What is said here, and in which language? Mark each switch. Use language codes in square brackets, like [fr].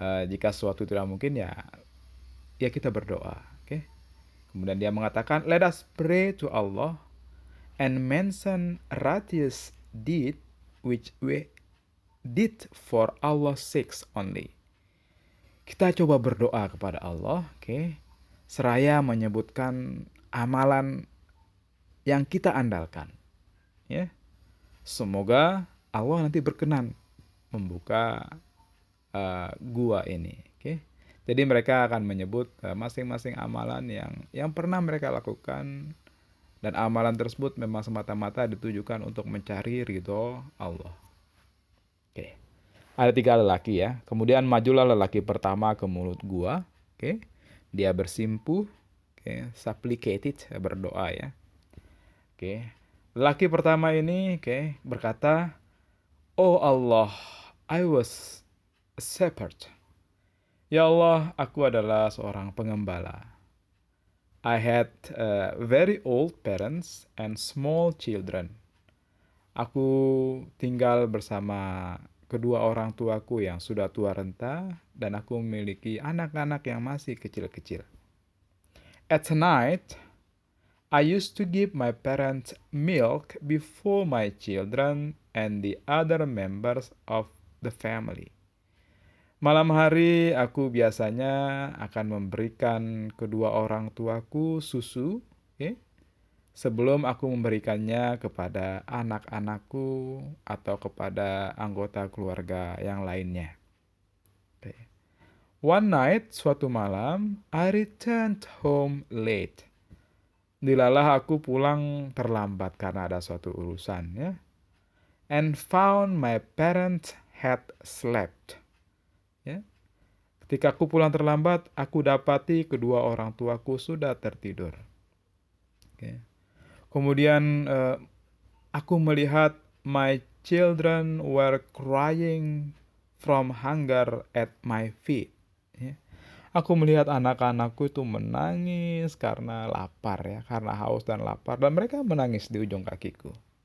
[id] Jika sesuatu tidak mungkin, ya kita berdoa. Kemudian dia mengatakan, [en] "Let us pray to Allah and mention righteous deed which we did for Allah's sake only." [id] Kita coba berdoa kepada Allah, seraya menyebutkan amalan yang kita andalkan. Ya. Semoga Allah nanti berkenan membuka gua ini. Jadi mereka akan menyebut masing-masing amalan yang pernah mereka lakukan, dan amalan tersebut memang semata-mata ditujukan untuk mencari ridho Allah. Ada 3 lelaki ya. Kemudian majulah lelaki pertama ke mulut gua. Dia bersimpuh, supplicated, berdoa ya. Lelaki pertama ini berkata, "Oh Allah, [en] I was a shepherd. [id] Ya Allah, aku adalah seorang pengembala. [en] I had very old parents and small children. [id] Aku tinggal bersama kedua orang tuaku yang sudah tua renta dan aku memiliki anak-anak yang masih kecil-kecil. [en] At night, I used to give my parents milk before my children and the other members of the family. [id] Malam hari aku biasanya akan memberikan kedua orang tuaku susu, okay, sebelum aku memberikannya kepada anak-anakku atau kepada anggota keluarga yang lainnya. [en] Okay. One night, [id] suatu malam, [en] I returned home late. [id] Dilalah aku pulang terlambat karena ada suatu urusan, ya. [en] And found my parents had slept. [id] Ya. Ketika aku pulang terlambat, aku dapati kedua orang tuaku sudah tertidur. [en] Okay. [id] Kemudian aku melihat [en] my children were crying from hunger at my feet. [id] Ya. Aku melihat anak-anakku itu menangis karena lapar, ya, karena haus dan lapar, dan mereka menangis di ujung kakiku.